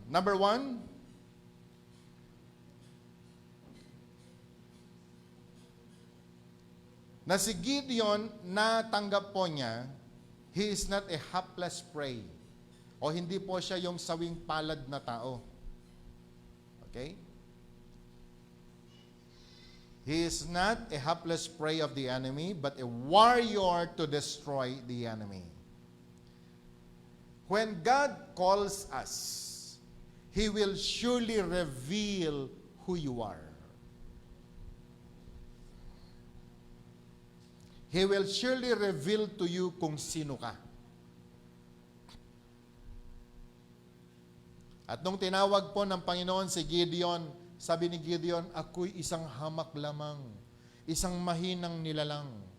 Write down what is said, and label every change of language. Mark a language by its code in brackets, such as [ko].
[en] Number 1, [tl] na si Gideon, natanggap po niya, [en] he is not a hapless prey. [tl] O hindi po siya yung sawing palad na tao. [en] Okay? He is not a hapless prey of the enemy, but a warrior to destroy the enemy. When God calls us, He will surely reveal who you are. He will surely reveal to you [tl] kung sino ka. At nung tinawag po ng Panginoon si Gideon, sabi ni Gideon, ako'y isang hamak lamang, isang mahinang nilalang.